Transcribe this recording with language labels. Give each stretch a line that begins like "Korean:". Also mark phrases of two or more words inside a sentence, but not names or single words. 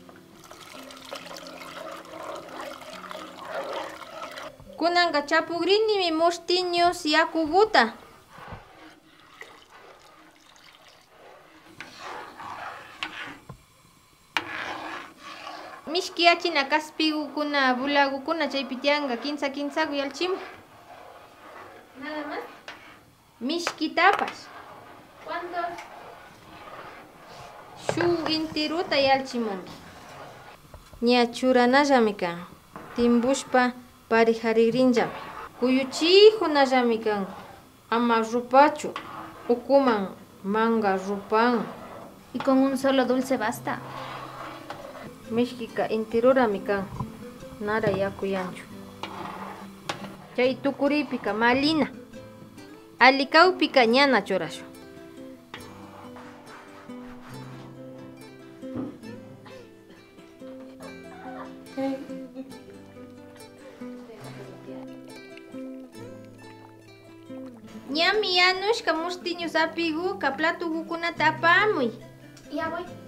Quechua: Kunanga chapugrinimi mustiños yakuguta. Mishki achina kaspigukuna bulagukuna chaypi tianga kinsaku yalchimu.
Spanish: ¿Nada más?
Quechua: Mishkitapas.
Spanish: ¿Cuántos?
Quechua: Shu intiruta yalchimunki. Ña churanallami kan. Timbushpa parijarigrinllami. Kuyuchijunallami kan. Ama rupachu. Ukuman manga rupan.
Spanish: ¿Y con un solo dulce basta?
Quechua: Mishkika intirurami kan. Nara yakuyanchu. Chay tukuripika malina. Alikawpika ñana churashu. Ñami yanushka mustiños apiguka platugukunata apamuy.
Spanish: Ya voy.